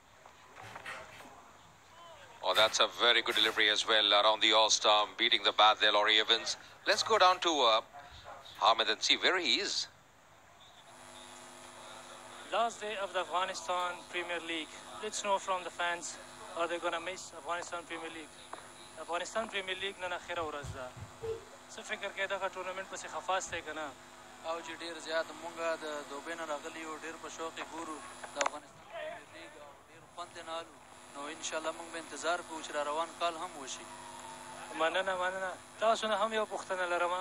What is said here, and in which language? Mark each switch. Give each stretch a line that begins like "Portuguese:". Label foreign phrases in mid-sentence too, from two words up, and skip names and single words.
English: Oh, that's a very good delivery as well around the all-stump, beating the bat there, Laurie Evans. Let's go down to Hamid and see where he is. Last day of the Afghanistan Premier League. Let's know from the fans, are they going to miss Afghanistan Premier League?
Pashto: Afghanistan Premier League نن اخره ورځ ده. څه فکر کوي دغه ټورنمنټ پسې خفاس دی که نه؟ او چې ډېر زیات مونږ د دوبۍ نه راغلي یو ډېر په شوق یې ګورو د افغانستان پریمیر لیګ او ډېر خوند یې نالو. نو انشاءالله مونږ به انتظار کوو چې را روان کال هم وشي. مننه. تاسو نه هم یو پوښتنه لرم.